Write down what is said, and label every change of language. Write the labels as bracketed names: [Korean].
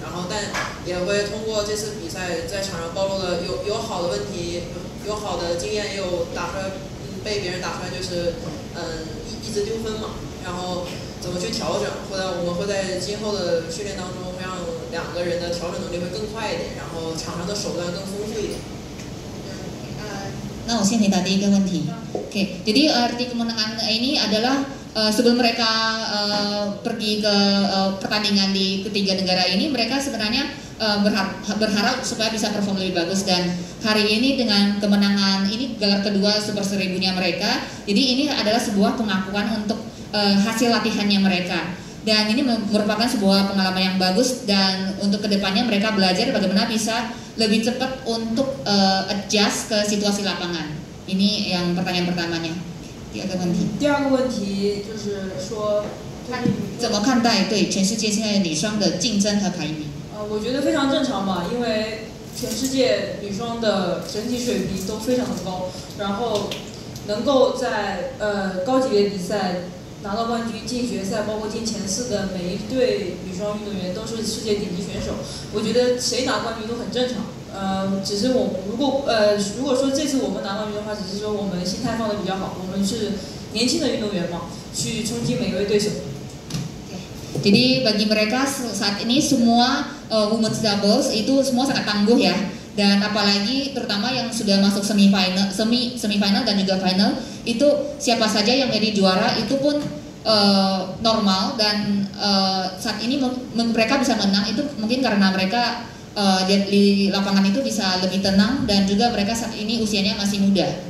[Chinese] 然后但也会通过这次比赛在场上暴露的有好的问题，有好的经验，也有打出来被别人打出来就是一直丢分嘛，然后怎么去调整，我们会在今后的训练当中让2 两个人的调整能力会更快一点，然后场上的手段更丰富一点。 [Indonesian] Nah, saya tadi ke Wenti. Oke, jadi arti kemenangan ini adalah sebelum mereka pergi ke pertandingan di ketiga negara ini, mereka sebenarnya berharap supaya bisa perform lebih bagus, dan hari ini dengan kemenangan ini gelar kedua Super 1000-nya mereka, jadi ini adalah sebuah pengakuan untuk hasil latihannya mereka, dan ini merupakan sebuah pengalaman yang bagus, dan untuk kedepannya mereka belajar bagaimana bisa lebih cepat untuk adjust ke situasi lapangan. Ini yang pertanyaan pertamanya. [Chinese] 第二个问题。第二个问题就是说，怎么看待对全世界现在女双的竞争和排名？我觉得非常正常吧，因为全世界女双的整体水平都非常的高，然后能够在高级别比赛拿到冠军、进决赛，包括进前4的每一对女双运动员都是世界顶级选手。我觉得谁拿冠军都很正常。只是如果说这次我们拿冠军的话，只是说我们心态放得比较好，我们是年轻的运动员嘛，去冲击每一位对手。 [Indonesian] Jadi bagi mereka saat ini semua women's doubles itu semua sangat tangguh ya, dan apalagi terutama yang sudah masuk semifinal dan juga final, itu siapa saja yang menjadi juara itu pun normal, dan saat ini mereka bisa menang itu mungkin karena mereka di lapangan itu bisa lebih tenang, dan juga mereka saat ini usianya masih muda.